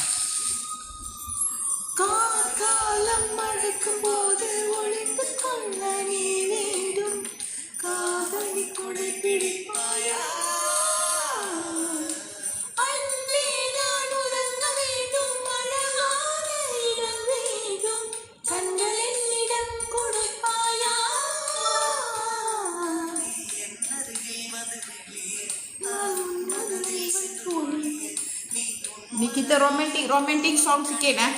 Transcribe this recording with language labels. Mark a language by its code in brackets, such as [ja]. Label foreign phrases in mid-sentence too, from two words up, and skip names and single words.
[ta] காலம் மழைக்கும் போது ஒளிந்து கொள்ள நீ வேண்டும். காதலி கொடை பிடிப்பாயா? அன்பே நான் உறங்க வேண்டும். அழகான இடம் வேண்டும். கண்கள் என்னிடம் கொடுப்பாயா? [ms] Ni kita romantic song sikit